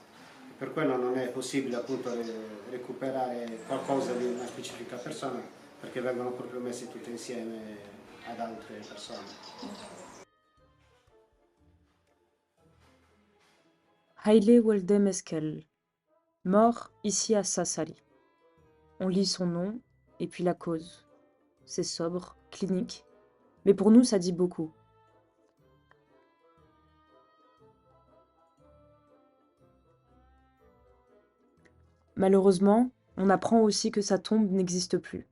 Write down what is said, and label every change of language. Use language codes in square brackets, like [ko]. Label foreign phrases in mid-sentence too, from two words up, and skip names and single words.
[it] Per quello non è possibile appunto recuperare qualcosa di una specifica persona perché vengono proprio messi tutte insieme ad altre persone. [fr] Haile Woldemeskel, mort ici à Sassari. On lit son nom et puis la cause. C'est sobre, clinique, mais pour nous ça dit beaucoup. Malheureusement, on apprend aussi que sa tombe n'existe plus.